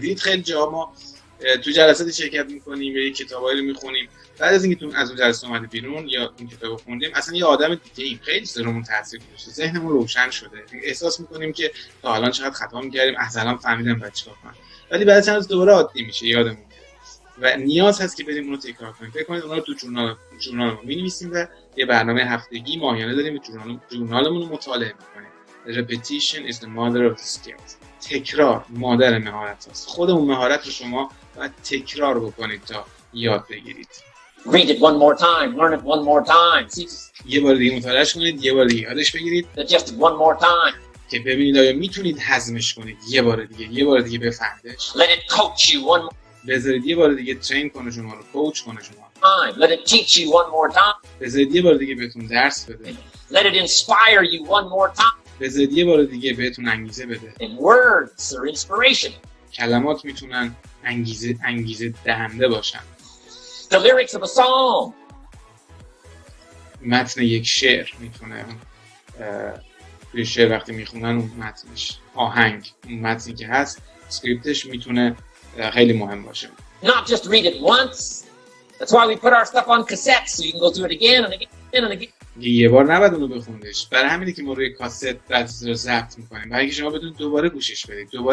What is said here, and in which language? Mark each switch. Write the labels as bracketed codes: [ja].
[fa] دیدید خیلی جا ما تو جلسات شرکت میکنیم یا کتابایی رو میخونیم، بعد از اینکه از اون جلسه اومده بیرون یا این کتابو خوندیم اصلا یه آدم دیگه این خیلی سرمون تاثیر گذاشته، ذهنمون روشن شده، احساس میکنیم که تا الان چقدر خطا میکردیم الان فهمیدم بعد چیکار کنم، ولی بعد چند روز دوباره عادی میشه یادمون و نیاز هست که بریم اونو تکرار کنیم. فکر کنید اونا رو تو جورنالمون می‌نویسیم و یه برنامه هفتگی ماهیانه داریم که جورنالمون رو مطالعه می‌کنیم. [en] Repetition is the mother of the skills. [fa] تکرار مادر مهارت است. خودمون مهارت رو شما باید تکرار بکنید تا یاد بگیرید. [en] Read it one more time, learn it one more time. [fa] یه بار دیگه مطالعهش کنید، یه بار دیگه یادش بگیرید. [en] Just one more time. [fa] که ببینید آیا میتونید هضمش کنید. یه بار دیگه بفهمیدش. [en] Let it coach you one more [fa] بذارید یه بار دیگه ترین کنه شما رو، کوچ کنه شما. [en] time. Let it teach you one more time. [fa] بذارید یه بار دیگه بهتون درس بده. [en] Let it inspire you one more time. [fa] بذارید یه بار دیگه بهتون انگیزه بده. [en] And words are inspiration. [fa] کلمات میتونن انگیزه دهنده باشن. [en] The lyrics of a song. [fa] متن یک شعر میتونه توی شعر وقتی میخونن اون متنش آهنگ، اون متنی که هست اسکریپتش میتونه خیلی مهم باشه. [en] Not just read it once. That's why we put our stuff on cassette so you can go through it again and again and again. [fa] یه بار نباید اونو بخوندش. برای همینه که ما روی کاست درس رو ضبط میکنیم. برای اینکه شما بدون دوباره گوشش بدید.